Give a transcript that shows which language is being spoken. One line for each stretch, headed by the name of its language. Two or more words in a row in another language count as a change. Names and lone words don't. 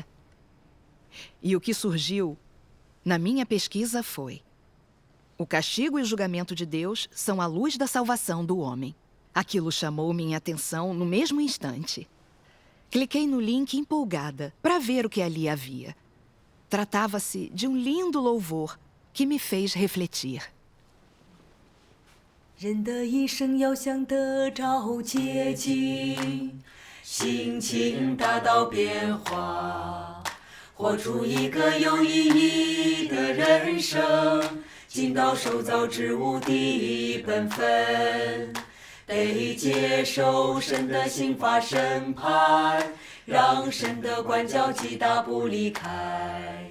Portuguese: E o que surgiu na minha pesquisa foi: o castigo e o julgamento de Deus são a luz da salvação do homem. Aquilo chamou minha atenção no mesmo instante. Cliquei no link empolgada para ver o que ali havia. Tratava-se de um lindo louvor que me fez refletir.
Chinese: 人的一生要想得着捷径，心情大到变化，活出一个有意义的人生，尽到受造之物的本分，得接受神的刑罚审判，让神的管教击打不离开。